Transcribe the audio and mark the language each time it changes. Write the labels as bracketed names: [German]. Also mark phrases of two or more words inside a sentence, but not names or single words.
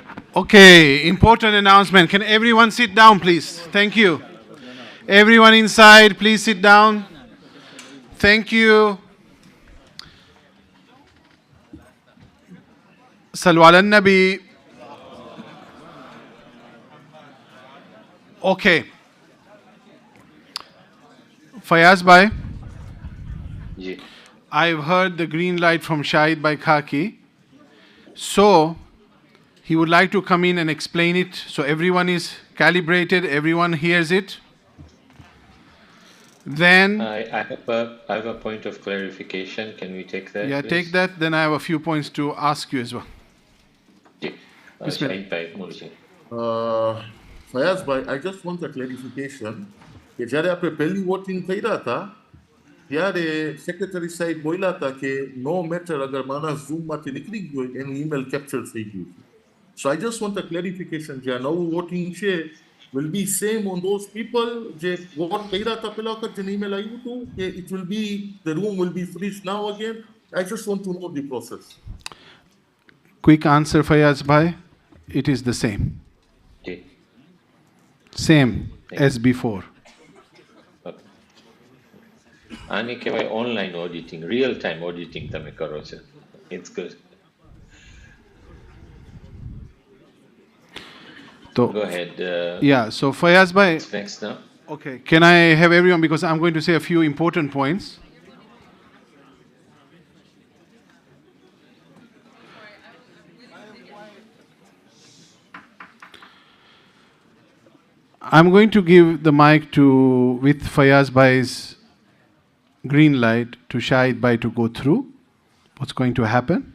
[English] Okay, important announcement. Can everyone sit down, please? Thank you. Everyone inside, please sit down. Thank you. [Arabic] صلوا على النبي. [English] Okay. Fayaz bhai, जी I've heard the green light from Shahid Bhai Khaki. So, he would like to come in and explain it so everyone is calibrated, everyone hears it. Then, I have a point of clarification. Can we take that, yeah, please? take that. Then I have a few points to ask you as well. Bismillah. [Gujarati] Shahid Bhai, બોલજે. [English] Fayaz bhai, I just want a clarification. [Gujarati] કે જ્યારે આપણે પહેલી વોટિંગ કર્યા હતા ત્યારે સેક્રેટરી સાહેબ બોલ્યા હતા કે [English] no matter [Gujarati] અગર માણસ ઝૂમમાંથી નીકળી ગયો હોય એનું ઈમેલ કેપ્ચર થઈ ગયું છે. [English] So I just want a clarification [Gujarati] જે આ નવું વોટિંગ છે [English] will be same on those people [Gujarati] જે વોટ કર્યા હતા પહેલા વખત જેને ઈમેલ આવ્યું હતું કે [English] it will be the room will be freeze now again. I just want to know the process. Quick answer, Fayaz bhai. It is the same. Okay. Same as before. [Gujarati] આને કહેવાય [English] online auditing, real time auditing [Gujarati] તમે કરો છો. [English] It's good. So, Go ahead. Yeah, so Fayaz bhai. Next now. Okay, can I have everyone, because I'm going to say a few important points. I'm going to give the mic to, with Fayaz bhai's green light, to Shahid bhai to go through what's going to happen.